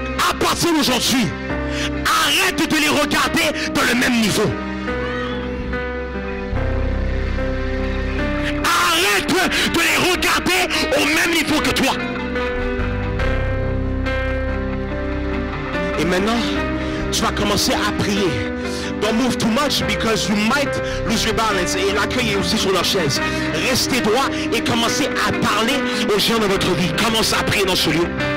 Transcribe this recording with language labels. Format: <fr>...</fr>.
<fr>À partir d'aujourd'hui, arrête de les regarder dans le même niveau. Arrête de les regarder au même niveau que toi. Et maintenant, tu vas commencer à prier.</fr> <en>Don't move too much because you might lose your balance.</en> <fr>Et l'accueil est aussi sur leur chaise. Restez droit et commencez à parler aux gens de votre vie. Commencez à prier dans ce lieu.</fr>